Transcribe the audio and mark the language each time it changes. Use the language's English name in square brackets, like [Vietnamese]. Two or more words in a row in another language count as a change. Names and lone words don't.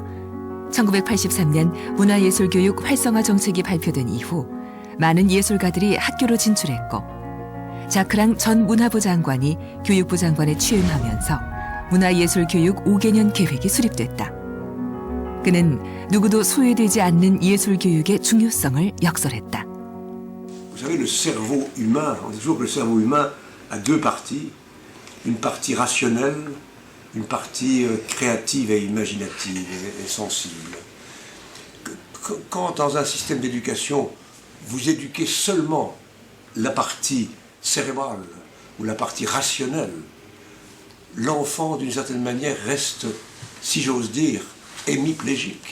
[Korean] 1983년 문화예술교육 활성화 정책이 발표된 이후 많은 예술가들이 학교로 진출했고 자크랑 전 문화부 장관이 교육부 장관에 취임하면서 문화예술교육 5개년 계획이 수립됐다. 그는 누구도 소외되지 않는 예술교육의 중요성을 역설했다. [French] Vous savez, le cerveau humain, on dit toujours que le cerveau humain a deux parties. Une partie rationnelle, une partie créative et imaginative et sensible. Quand dans un système d'éducation, vous éduquez seulement la partie cérébrale ou la partie rationnelle, l'enfant, d'une certaine manière, reste, si j'ose dire, hémiplégique.